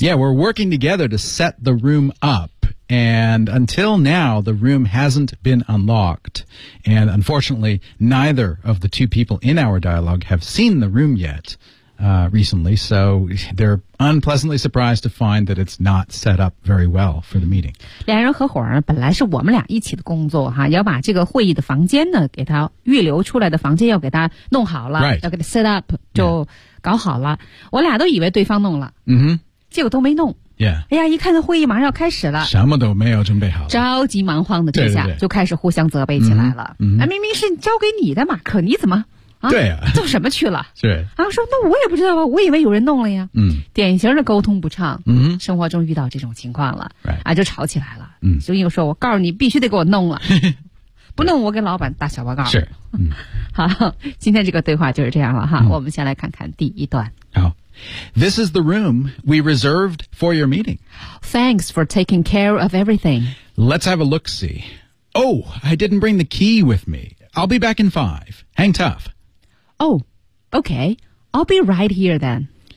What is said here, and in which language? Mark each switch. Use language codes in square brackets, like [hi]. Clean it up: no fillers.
[en] Yeah, we're working together to set the room up and until now the room hasn't been unlocked and unfortunately neither of the two people in our dialogue have seen the room yet recently, so they're unpleasantly surprised to find that it's not set up very well for the meeting. [zh] 两人合伙呢，本来是我们俩一起的工作哈，要把这个会议的房间呢，给他预留出来的房间要给他弄好了、 [en] right. [zh] 要给他 [en] set up [zh] 就搞好了、 [en] yeah. [zh] 我俩都以为对方弄了、 mm-hmm. 结果都没弄 [en] Yeah. [zh] 哎呀，一看这会议马上要开始了，什么都没有准备好，着急忙慌的，这下对对对就开始互相责备起来了。嗯、mm-hmm. 啊，明明是交给你的嘛，可你怎么啊？对啊，做什么去了？是啊，说那我也不知道啊，我以为有人弄了呀。嗯，典型的沟通不畅。嗯、mm-hmm. ，生活中遇到这种情况了， [en] right. [zh] 啊，就吵起来了。嗯，所以说我告诉你，必须得给我弄了，不弄我给老板打小报告。是，嗯，好，今天这个对话就是这样了哈。嗯、我们先来看看第一段。好。 [en] This is the room we reserved for your meeting. Thanks for taking care of everything. Let's have a look-see. Oh, I didn't bring the key with me. I'll be back in 5. Hang tough. Oh, okay. I'll be right here then.